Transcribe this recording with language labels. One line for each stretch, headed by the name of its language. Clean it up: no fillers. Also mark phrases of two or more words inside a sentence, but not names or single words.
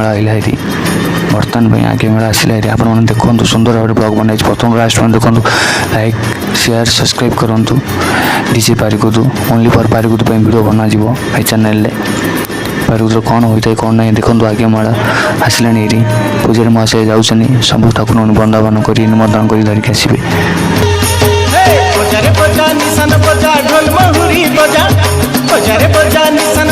Odia: ଆଇଲା ହେରି ବର୍ତ୍ତମାନ ପାଇଁ ଆଜ୍ଞାମାଳ ଆସିଲା ହେରି ଆପଣମାନେ ଦେଖନ୍ତୁ ସୁନ୍ଦର ଭାବରେ ବ୍ଲଗ୍ ବନାଇଛି ପ୍ରଥମ ଲାଷ୍ଟ ମାନେ ଦେଖନ୍ତୁ
English: like share subscribe
Odia: କରନ୍ତୁ ଡିଜେ ପାରିକୁଦୁ
English: only for
Odia: ପାରିକୁଦୁ ପାଇଁ ଭିଡ଼ିଓ ବନାଯିବ ଏ ଚ୍ୟାନେଲରେ ପାରିକୁଦର କ'ଣ ହୋଇଥାଏ କ'ଣ ନାହିଁ ଦେଖନ୍ତୁ ଆଜ୍ଞାମାଳ ଆସିଲାଣି ହେରି ପୂଜାରୀ ମହାଶୟ ଯାଉଛନ୍ତି ସବୁ ଠାକୁରଙ୍କୁ ବନ୍ଦାବନ କରି ନିମନ୍ତ୍ରଣ କରି ଧରିକି ଆସିବେ
Hindi: बजारे बजा निशान बजा ढोल महुरी बजा बजारे बजा निशान